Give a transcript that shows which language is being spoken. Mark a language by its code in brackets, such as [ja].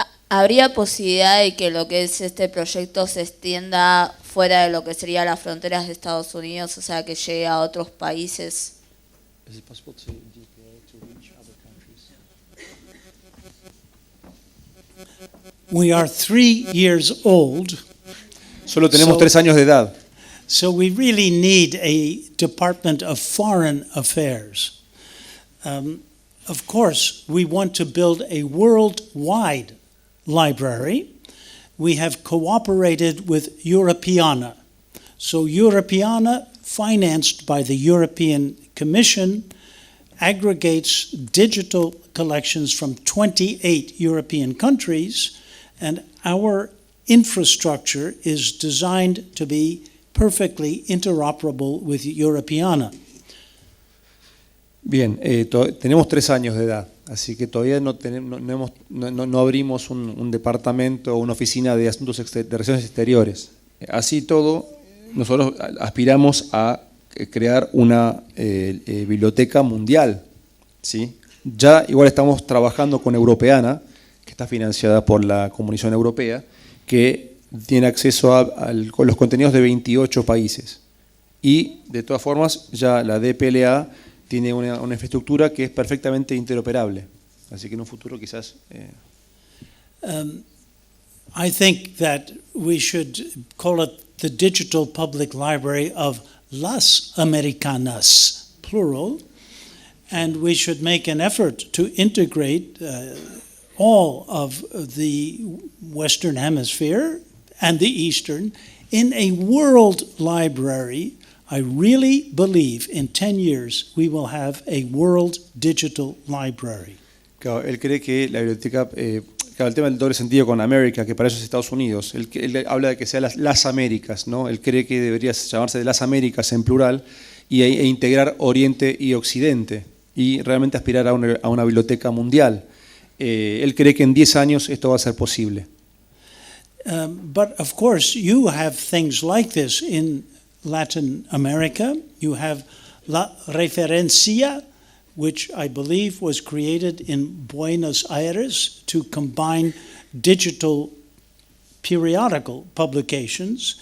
[es] ¿Habría posibilidad de que lo que es este proyecto se extienda fuera de lo que serían las fronteras de Estados Unidos, o sea, que llegue a otros países? [en] We are 3 years old. [es] Solo tenemos 3 años de edad. [en] So we really need a Department of Foreign Affairs. Of course, we want to build a worldwide library. We have cooperated with Europeana. So Europeana, financed by the European Commission, aggregates digital collections from 28 European countries, and our infrastructure is designed to be perfectly interoperable with Europeana. [es] Bien, tenemos 3 años de edad, así que todavía no abrimos un departamento o una oficina de asuntos de relaciones exteriores. Así todo, nosotros aspiramos a crear una biblioteca mundial, ¿sí? Ya igual estamos trabajando con Europeana, que está financiada por la Comunión Europea, que tiene acceso a los contenidos de 28 países. Y de todas formas, ya la DPLA tiene una infraestructura que es perfectamente interoperable. Así que en un futuro quizás... [en] I think that we should call it the Digital Public Library of [es] las Americanas, [en] plural, and we should make an effort to integrate all of the Western Hemisphere and the Eastern in a world library. I really believe in 10 years we will have a world digital library. [es] Claro, él cree que la biblioteca, claro, el tema del doble sentido con América, que para eso es Estados Unidos, él habla de que sea las Américas, ¿no? Él cree que debería llamarse de las Américas en plural e integrar Oriente y Occidente y realmente aspirar a una biblioteca mundial. Él cree que en 10 años esto va a ser posible. [en] But of course you have things like this in Latin America. You have La Referencia, which I believe was created in Buenos Aires to combine digital periodical publications.